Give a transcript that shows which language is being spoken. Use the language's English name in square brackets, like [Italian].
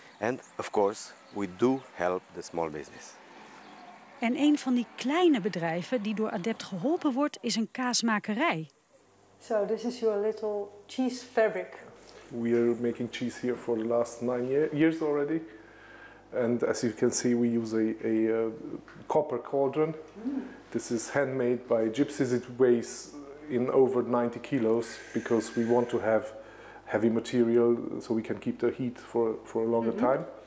[English] And of course, we do help the small business. [Dutch] En een van die kleine bedrijven die door Adept geholpen wordt, is een kaasmakerij. [English] So this is your little cheese fabric. We are making cheese here for the last 9 years already. And as you can see, we use a copper cauldron. This is handmade by gypsies. It weighs in over 90 kilos because we want to have heavy material so we can keep the heat for a longer time.